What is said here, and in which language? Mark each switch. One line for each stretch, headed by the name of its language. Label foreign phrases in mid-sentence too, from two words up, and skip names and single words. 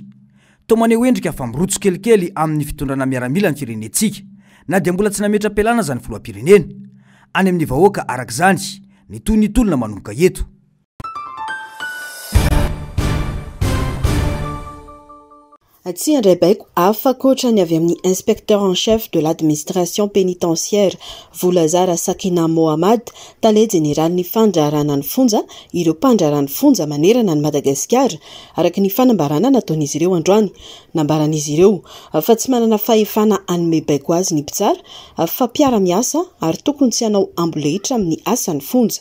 Malagasy: Toa maneho endrika fa mirotso kelikely amin'ny fitondrana miaramila ny firenentsika na dia mbola tsy nametra-pialana zany filoham-pirenena. Any amin'ny vahoaka araka izany ny toy ny tolona manomboka eto. Tsy handray baiko hafa koatra ny avy amin'ny
French: inspecteur en chef de l'administration pénitentiaire
Malagasy: Voulazara Sakina Mohamad tale général ny fandrarana ny fonja ireo mpandrarana fonja manerana ny Madagasikara araka ny fanambarana nataon'izy ireo androany. Nambaran'izy ireo fa tsy manana fahefana anome baiko azy ny mpitsara fa mpiara-miasa ary tokony tsy hanao ambolehitra amin'ny asany fonja.